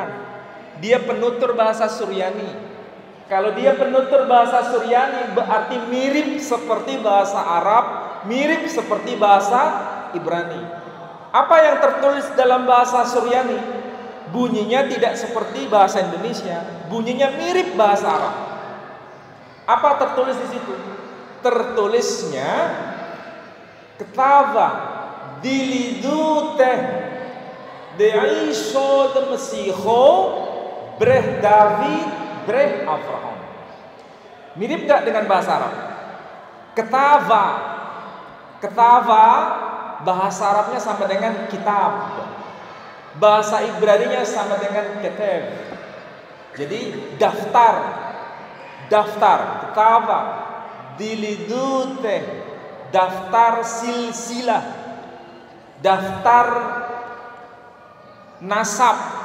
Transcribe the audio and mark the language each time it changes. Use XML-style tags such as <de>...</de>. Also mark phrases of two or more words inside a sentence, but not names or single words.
<id>Dia penutur bahasa Suryani. Kalau dia penutur bahasa Suryani berarti mirip seperti bahasa Arab, mirip seperti bahasa Ibrani. Apa yang tertulis dalam bahasa Suryani? Bunyinya tidak seperti bahasa Indonesia, bunyinya mirip bahasa Arab. Apa tertulis di situ?</id> <syr>Tertulisnya ܟܬܒܐ ܕܝܠܝܕܘܬܗ ܕ ܝܫܘܥ ܕ ܡܫܝܚܐ ܒܪܗ ܕܘܝܕ ܒܪܗ ܐܒܪܗܡ.</syr> <id>Mirip gak dengan bahasa Arab? Ketava bahasa Arabnya sama dengan kitab, bahasa Ibraninya sama dengan ketev. Jadi daftar,</id> <syr>ܟܬܒܐ ܕܝܠܝܕܘܬܗ,</syr> <id>daftar silsilah, daftar nasab.</id>